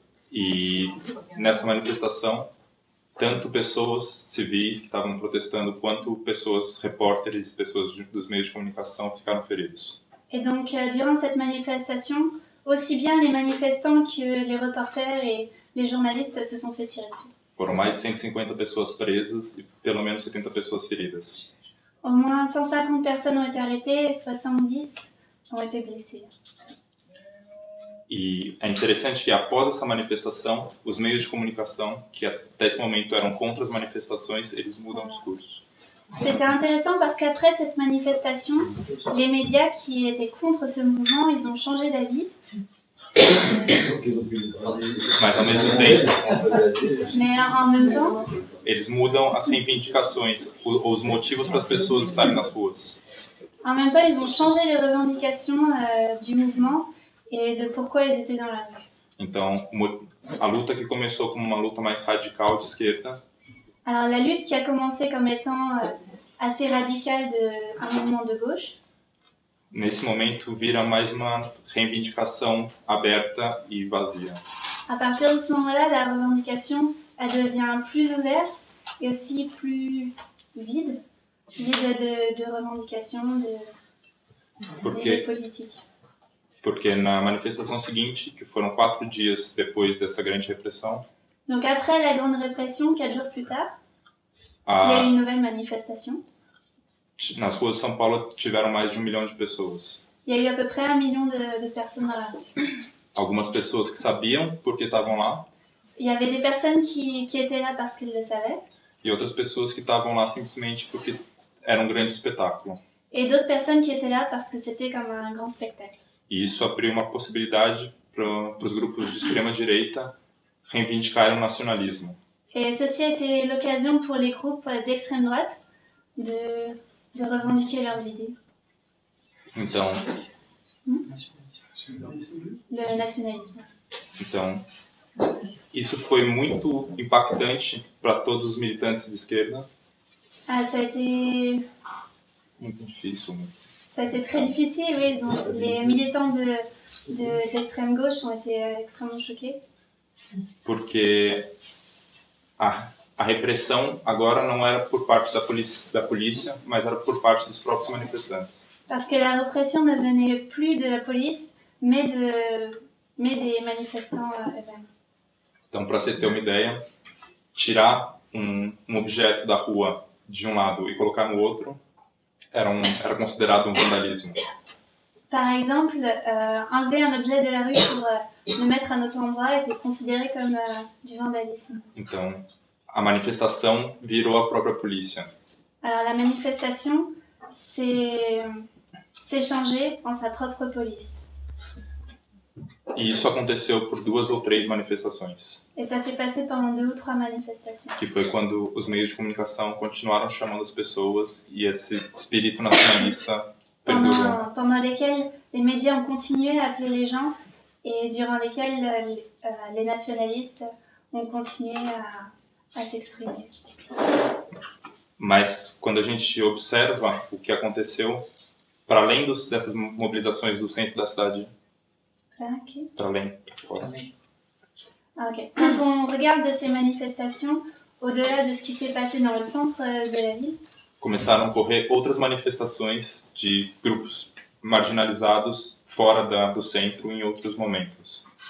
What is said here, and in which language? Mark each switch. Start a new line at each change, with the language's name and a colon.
Portuguese: E nessa manifestação, tanto pessoas civis que estavam protestando, quanto pessoas, repórteres, pessoas dos meios de comunicação ficaram feridos.
French: Et donc, durant cette manifestation, aussi bien les manifestants que les reporters et les journalistes se sont fait tirer dessus.
Portuguese: Foram mais de 150 pessoas presas e pelo menos 70 pessoas feridas.
French: Au moins 150 personnes ont été arrêtées et 70 ont été blessées.
Portuguese: E é interessante que após essa manifestação, os meios de comunicação, que até esse momento eram contra as manifestações, eles mudam o discurso.
French: C'était intéressant parce qu'après cette manifestation, les médias qui étaient contre ce mouvement, ils ont changé d'avis.
Portuguese: Mas ao mesmo tempo,
French: Mais en même temps,
Portuguese: eles mudam as reivindicações, os motivos para as pessoas estarem nas ruas.
French: En même temps, ils ont changé les revendications du mouvement et de pourquoi ils étaient dans la rue.
Portuguese: Então, a luta que começou como uma luta mais radical de esquerda,
French: Alors la lutte qui a commencé comme étant assez radicale d'un mouvement de gauche,
Portuguese: nesse momento vira mais uma reivindicação aberta e vazia.
French: à partir de ce moment-là, la revendication elle devient plus ouverte et aussi plus vide de revendications, d'idées politiques.
Portuguese: Porque na manifestação seguinte, que foram 4 dias depois dessa grande repressão,
French: donc après la grande répression, 4 jours plus tard, il y a eu une nouvelle manifestation.
Portuguese: Nas ruas de São Paulo tiveram mais de 1 milhão de pessoas.
French: Il y a eu à peu près 1 million de personnes dans la rue.
Portuguese: Algumas pessoas que sabiam porque estavam lá.
French: Il y avait des personnes qui étaient là parce qu'ils le savaient.
Portuguese: E outras pessoas que estavam lá simplesmente porque era grande espetáculo.
French: Et d'autres personnes qui étaient là parce que c'était comme un grand spectacle.
Portuguese: E isso abriu uma possibilidade para os grupos de extrema-direita reivindicarem o nacionalismo.
French: Et ceci a été l'occasion pour les groupes d'extrême droite de revendiquer leurs idées.
Portuguese: Então,
French: Le nationalisme.
Portuguese: Então, isso foi muito impactante para todos os militantes de esquerda.
French: Ah, ça a été
Portuguese: Muito difícil.
French: Ça a été très difficile, oui. Les militants d'extrême gauche ont été extrêmement choqués.
Portuguese: Porque a repressão agora não era por parte da polícia, mas era por parte dos próprios manifestantes.
French: Parce que la répression ne venait plus de la police, mais des manifestants eux-mêmes.
Portuguese: Então, para você ter uma ideia, tirar um objeto da rua de um lado e colocar no outro era considerado vandalismo.
French: Par exemple, enlever un objet de la rue pour le mettre à un autre endroit était considéré comme du vandalisme.
Portuguese: Então, a manifestação virou a própria polícia.
French: Alors la manifestation s'est changée en sa propre police.
Portuguese: E isso aconteceu por 2 ou 3 manifestações.
French: Et ça s'est passé pendant 2 ou 3 manifestations.
Portuguese: Que foi quando os meios de comunicação continuaram chamando as pessoas e esse espírito nacionalista perdurou.
French: Pendant lesquelles les médias ont continué à appeler les gens et durant lesquelles les nationalistes ont continué à s'exprimer.
Portuguese: Mas quando a gente observa o que aconteceu, para além dessas mobilizações do centro da cidade, para além, fora.
English: Okay.
French: Quand on regarde ces manifestations, au-delà de ce qui s'est passé dans le centre de la ville,
Portuguese: começaram a ocorrer outras manifestações de grupos marginalizados fora do centro em outros momentos.